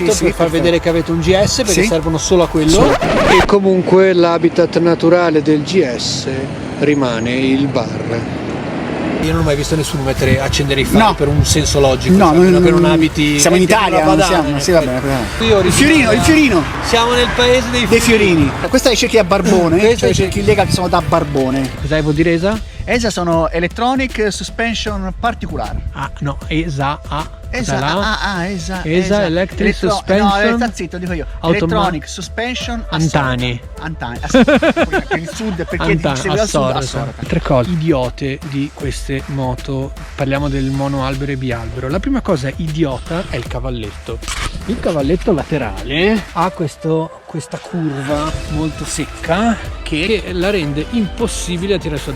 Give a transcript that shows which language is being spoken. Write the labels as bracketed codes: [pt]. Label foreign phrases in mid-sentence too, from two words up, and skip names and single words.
[it] per far vedere che avete un GS, perché servono solo a quello. E comunque l'habitat naturale del GS rimane il bar. Io non ho mai visto nessuno accendere i fari No. per un senso logico, No, cioè, che non abiti. siamo in Italia, non Padana, siamo, sì, vabbè. Il Il fiorino. Siamo nel paese Dei fiorini. Questa è cerchi a barbone, Questa cioè è cerchi in lega che sono da barbone. Cos'è vuol dire ESA? [en] ESA sono Electronic Suspension Particular. [it] Ah, no, ESA. ESA, ESA, [en] Electric Suspension. [it] No, sta zitto, dico io. [en] Electronic Suspension [it] Antani. Per il sud, perché Antani, dice al sud, Assorata. Tre cose idiote di queste moto. Parliamo del monoalbero e bialbero. La prima cosa idiota è il cavalletto. Il cavalletto laterale ha questa curva molto secca che la rende impossibile da tirare su.